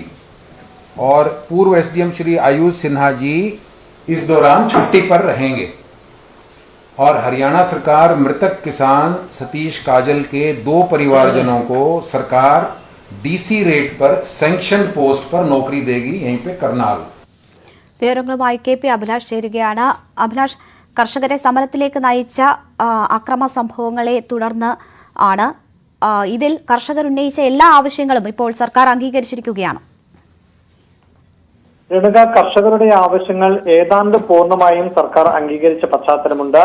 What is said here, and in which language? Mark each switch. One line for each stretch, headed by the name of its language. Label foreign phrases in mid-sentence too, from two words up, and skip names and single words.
Hindi: और पूर्व एसडीएम श्री आयुष सिन्हा जी इस दौरान छुट्टी पर रहेंगे और हरियाणा सरकार मृतक किसान सतीश काजल के 2 परिवारजनों को सरकार
English: DC rate
Hindi: पर
English: sanction post
Hindi: पर नौकरी देगी यहीं पे करनाल।
Malayalam: വിവരങ്ങളുമായി KP അഭിലാഷ് ചേരുകയാണ്. അഭിലാഷ്, കർഷകരെ സമരത്തിലേക്ക് നയിച്ച അക്രമ സംഭവങ്ങളെ തുടർന്ന് ആണ് ഇതിൽ കർഷകർ ഉന്നയിച്ച എല്ലാ ആവശ്യങ്ങളും ഇപ്പോൾ സർക്കാർ അംഗീകരിച്ചിരിക്കുകയാണ്. കർഷകരുടെ ആവശ്യങ്ങൾ ഏതാണ്ട് പൂർണ്ണമായും സർക്കാർ അംഗീകരിച്ച പശ്ചാത്തലമുണ്ട്.